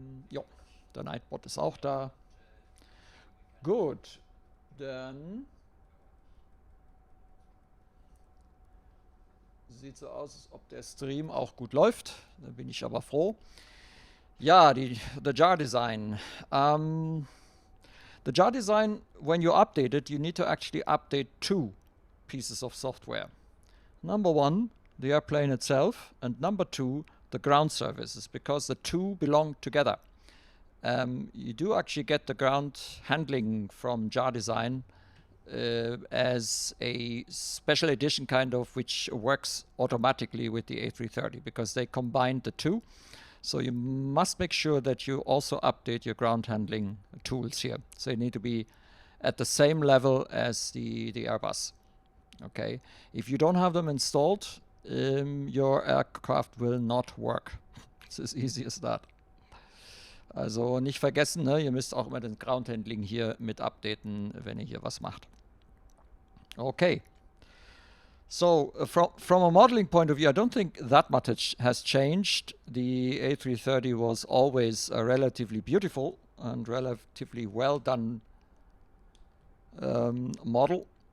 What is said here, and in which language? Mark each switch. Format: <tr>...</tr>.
<de>Ja, der Nightbot ist auch da. Gut, dann sieht so aus, als ob der Stream auch gut läuft. Da bin ich aber froh. Ja, the JAR design.</de> <en>The JAR design, when you update it, you need to actually update two pieces of software. Number one, the airplane itself, and number two, the ground services, because the two belong together. You do actually get the ground handling from JAR design as a special edition kind of, which works automatically with the A330, because they combined the two. So you must make sure that you also update your ground handling tools here. So you need to be at the same level as the Airbus. Okay, if you don't have them installed, your aircraft will not work. It's as easy as that.</en> <de>Also nicht vergessen, ne? Ihr müsst auch immer den Ground Handling hier mit updaten, wenn ihr hier was macht.</de> <en>Okay. So from a modeling point of view, I don't think that much has changed. The A330 was always a relatively beautiful and relatively well done model.</en>